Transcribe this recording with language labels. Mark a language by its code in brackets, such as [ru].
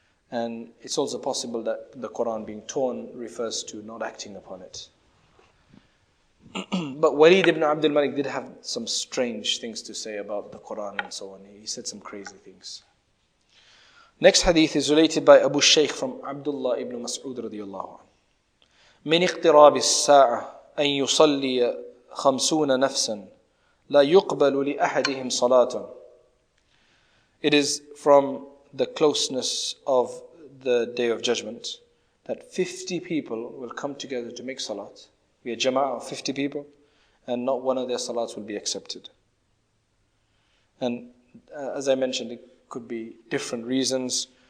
[en] And it's also possible that the Quran being torn refers to not acting upon it. But Walid ibn Abdul Malik did have some strange things to say about the Quran and so on. He said some crazy things. Next hadith is related by Abu Shaykh from Abdullah ibn Mas'ud radiyallahu anhu. [ar] من اقتراب الساعة أن يصلي 50 نفسا لا يقبل لأحدهم صلاة. [en] It is from the closeness of the Day of Judgment that 50 people will come together to make salat. We are jama'ah of 50 people, and not one of their salats will be accepted. And as I mentioned, it could be different reasons.